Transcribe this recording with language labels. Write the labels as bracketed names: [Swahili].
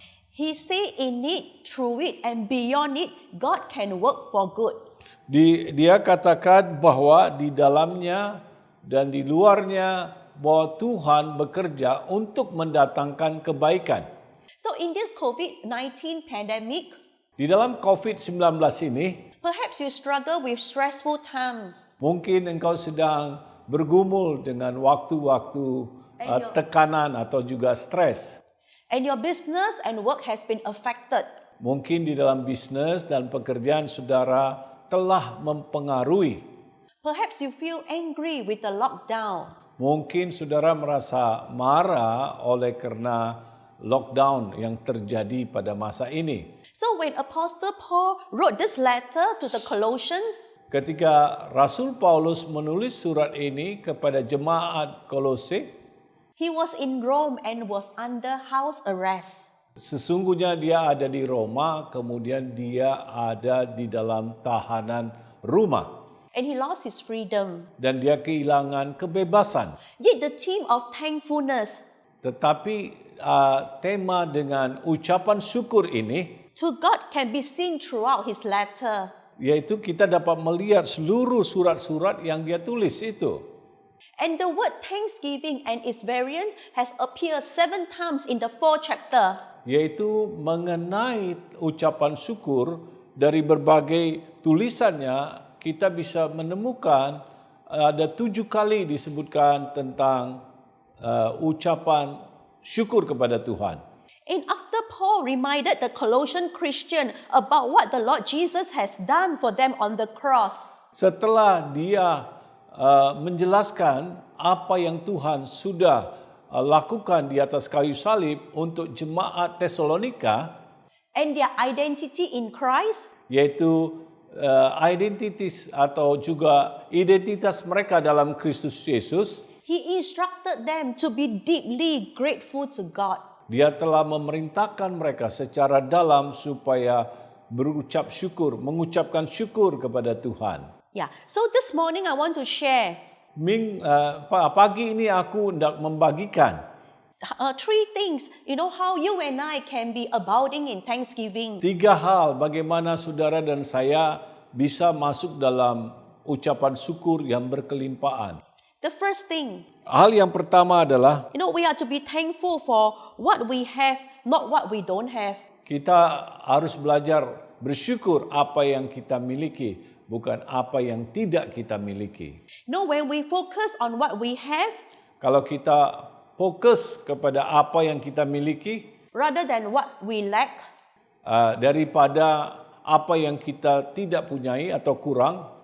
[English] He say in it, through it, and beyond it, God can work for good. [Indonesian] Dia katakan bahwa di dalamnya dan di luarnya bahwa Tuhan bekerja untuk mendatangkan kebaikan. [English] So in this COVID-19 pandemic, [Indonesian] Di dalam COVID-19 ini, [English] perhaps you struggle with stressful time. [Indonesian] mungkin engkau sedang bergumul dengan waktu-waktu tekanan atau juga stres. [English] And your business and work has been affected. [Indonesian] Mungkin di dalam bisnis dan pekerjaan saudara telah mempengaruhi. [English] Perhaps you feel angry with the lockdown. [Indonesian] Mungkin saudara merasa marah oleh karena lockdown yang terjadi pada masa ini. [English] So when Apostle Paul wrote this letter to the Colossians, [Indonesian] Ketika Rasul Paulus menulis surat ini kepada jemaat Kolose, [English] he was in Rome and was under house arrest. [Indonesian] sesungguhnya dia ada di Roma, kemudian dia ada di dalam tahanan rumah. [English] And he lost his freedom. [Indonesian] Dan dia kehilangan kebebasan. [English] Yet the theme of thankfulness [Indonesian] Tetapi tema dengan ucapan syukur ini, [English] to God can be seen throughout his letter. [Indonesian] yaitu kita dapat melihat seluruh surat-surat yang dia tulis itu. [English] And the word thanksgiving and its variant has appeared 7 times in the 4th chapter. [Indonesian] Yaitu mengenai ucapan syukur dari berbagai tulisannya, kita bisa menemukan ada 7 kali disebutkan tentang ucapan syukur kepada Tuhan. [English] And after Paul reminded the Colossian Christian about what the Lord Jesus has done for them on the cross, [Indonesian] Setelah dia menjelaskan apa yang Tuhan sudah lakukan di atas kayu salib untuk jemaat Tesalonika, [English] and their identity in Christ, [Indonesian] yaitu identitas atau juga identitas mereka dalam Kristus Yesus, [English] he instructed them to be deeply grateful to God. [Indonesian] dia telah memerintahkan mereka secara dalam supaya berucap syukur, mengucapkan syukur kepada Tuhan. [English] Yeah. So this morning I want to share [Indonesian] Pagi ini aku hendak membagikan [English] 3 things, how you and I can be abounding in thanksgiving. [Indonesian] 3 hal bagaimana saudara dan saya bisa masuk dalam ucapan syukur yang berkelimpahan. [English] The first thing, [Indonesian] Hal yang pertama adalah [English] we are to be thankful for what we have, not what we don't have. [Indonesian] kita harus belajar bersyukur apa yang kita miliki, bukan apa yang tidak kita miliki. [English] When we focus on what we have, [Indonesian] Kalau kita fokus kepada apa yang kita miliki [English] rather than what we lack, [Indonesian] daripada apa yang kita tidak punyai atau kurang,